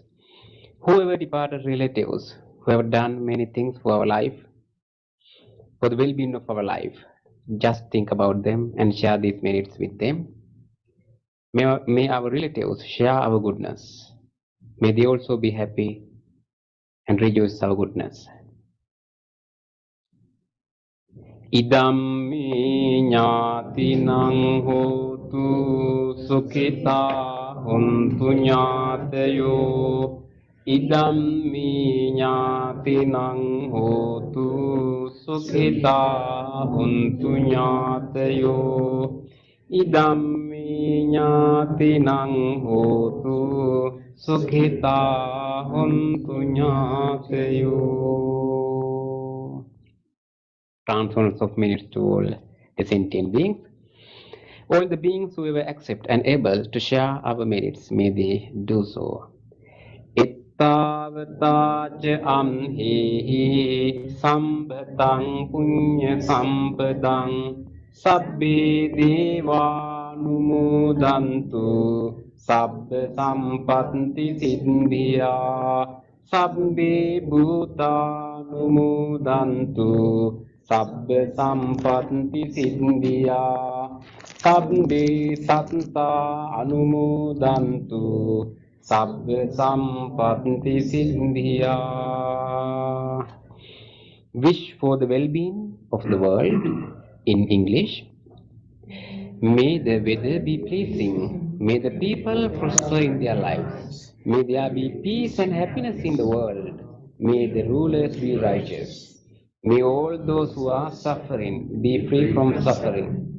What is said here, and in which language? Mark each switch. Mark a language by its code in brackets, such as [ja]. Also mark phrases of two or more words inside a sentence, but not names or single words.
[en] Whoever departed relatives who have done many things for our life, for the well-being of our life, just think about them and share these merits with them. May our relatives share our goodness. May they also be happy and rejoice our goodness. [pi] Idam ñātinang hotu sukhita hontu ñātayo. Idam ñātinang hotu sukhita hontu ñātayo. Idam ñātinang hotu sukhita hontu ñātayo. [en] Transference of merits to all the sentient beings. All the beings who ever accept and able to share our merits, may they do so. [pi] Ittavata ca amhi sambhatang punya sampadang sabbe deva numudantu sabba sampatti siddhiya sabbe bhuta numudantu sabba sampatti siddhiya sabbe satta anumodantu Sabba sampatti siddhiya. [en] Wish for the well-being of the world in English. May the weather be pleasing. May the people prosper in their lives. May there be peace and happiness in the world. May the rulers be righteous. May all those who are suffering be free from suffering.